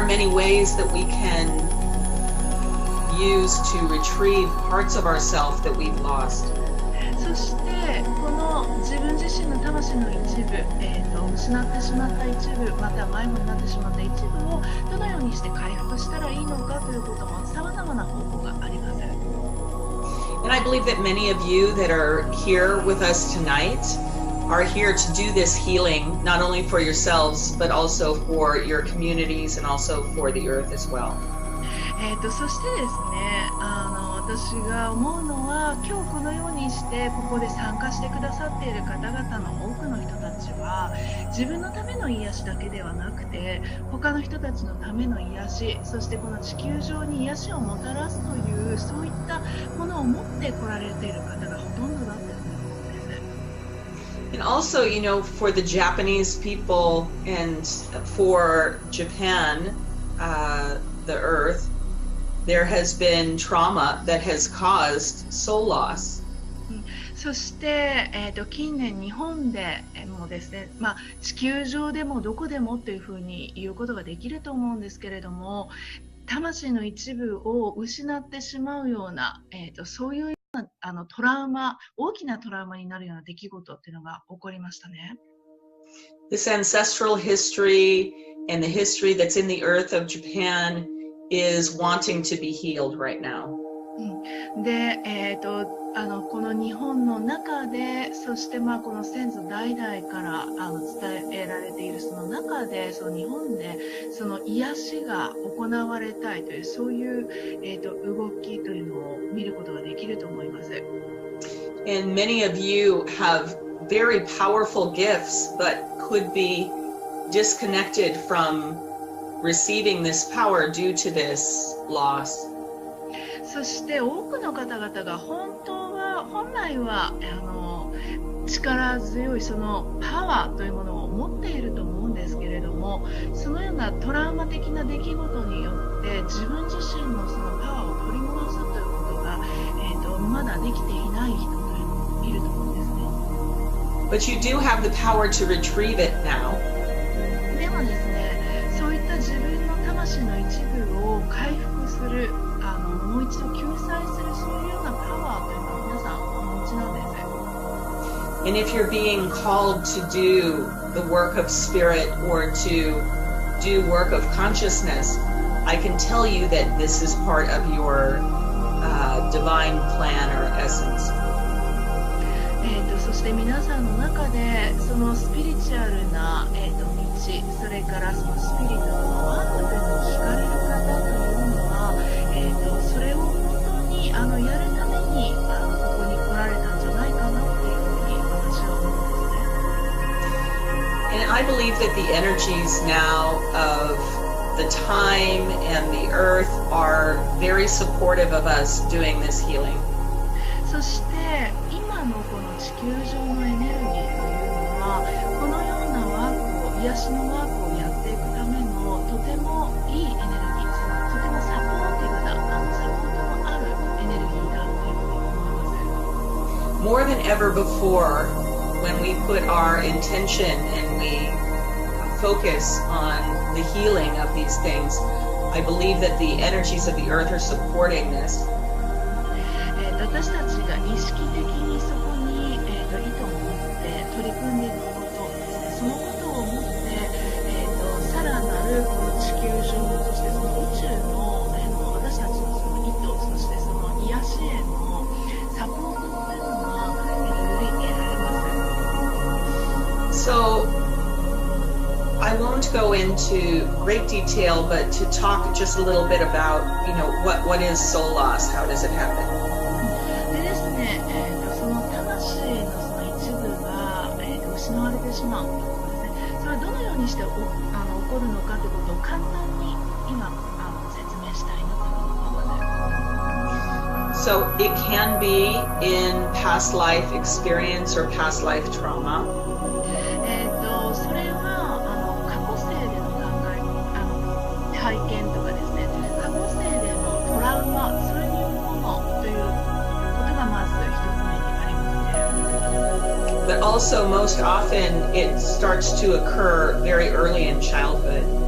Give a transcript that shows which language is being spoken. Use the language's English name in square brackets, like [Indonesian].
[English] are many ways that we can use to retrieve parts of ourselves that we've lost. [Japanese] そしてこの自分自身の魂の一部、失ってしまった一部、また迷子になってしまった一部をどのようにして回復したらいいのかということも様々な方法があります。 [English] And I believe that many of you that are here with us tonight are here to do this healing, not only for yourselves, but also for your communities and also for the earth as well. [Japanese] そしてですね、私が思うのは、今日このようにしてここで参加してくださっている方々の多くの人たちは、自分のための癒しだけではなくて、他の人たちのための癒し、そしてこの地球上に癒しをもたらすという、そういったものを持ってこられている方がほとんどだと思うんです。 [English] And also, you know, for the Japanese people and for Japan, the earth, there has been trauma that has caused soul loss. [Japanese] そして、近年日本でもですね、地球上でもどこでもというふうに言うことができると思うんですけれども、魂の一部を失ってしまうような、そういうようなトラウマ、大きなトラウマになるような出来事っていうのが起こりましたね。 [English] This ancestral history and the history that's in the earth of Japan is wanting to be healed right now. [Japanese] で、この日本の中で、そしてこの先祖代々から伝えられているその中で、その日本でその癒しが行われたいというそういう、動きというのを見ることができると思います。 [English] And many of you have very powerful gifts, but could be disconnected from receiving this power due to this loss. [Japanese] そして多くの方々が本来は力強いそのパワーというものを持っていると思うんですけれども、そのようなトラウマ的な出来事によって自分自身のそのパワーを取り戻すということが、まだできていない人というのもいると思うんですね。 [English] But you do have the power to retrieve it now. [Japanese] でもですね、そういった自分の魂の一部を回復する、もう一度救済するそういうようなパワーというのを皆さんお持ちなんです。 [English] And if you're being called to do the work of spirit or to do work of consciousness, I can tell you that this is part of your divine plan or essence. [Japanese] そして皆さんの中でそのスピリチュアルな、道、それからそのスピリットのワークというのを聞かれる方というのは、それを本当にやるためにここに来られたんじゃないかなっていうふうに私は思うんですね。 [English] And I believe that the energies now of the time and the earth are very supportive of us doing this healing. [Japanese] そして今のこの地球上のエネルギーというのはこのようなワークを癒しのワークをやっていくためのとてもいいエネルギー、とてもサポーティブなサポートのあるエネルギーだというふうに思います。 [English] More than ever before, when we put our intention and we focus on the healing of these things, I believe that the energies of the earth are supporting this. [Japanese] 私たちが意識的にそこに、意図を持って取り組んでいくことですね、そのことを持って、さらなるこの地球上、そしてその宇宙の、私たちのその意図、そしてその癒しへのサポートというのが、より得られます。 [English] So, I won't go into great detail, but to talk just a little bit about, you know, what is soul loss? How does it happen? [Japanese] でですね、その魂のその一部が、失われてしまうということですね。それはどのようにして起こるのかということを簡単に今説明したいなと思います。 [English] So it can be in past life experience or past life trauma. [Japanese] それは過去世での体験とかですね、過去世でのトラウマ、それによるものということがまず一つ目にありますね。 [English] But also most often it starts to occur very early in childhood.